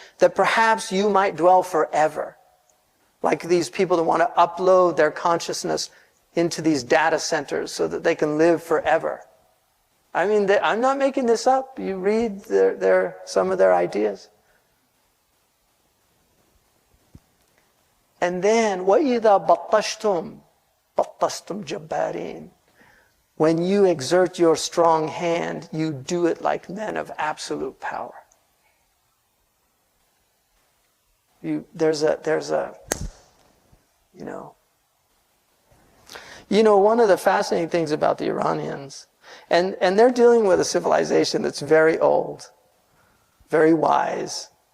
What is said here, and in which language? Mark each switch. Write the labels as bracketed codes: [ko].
[en] That perhaps you might dwell forever. Like these people that want to upload their consciousness into these data centers so that they can live forever. I mean, I'm not making this up. You read some of their ideas. And then, [ar] وَإِذَا بَطَّشْتُمْ بَطَّشْتُمْ جَبَّارِينَ. [en] When you exert your strong hand, you do it like men of absolute power. There's a one of the fascinating things about the Iranians, and they're dealing with a civilization that's very old, very wise.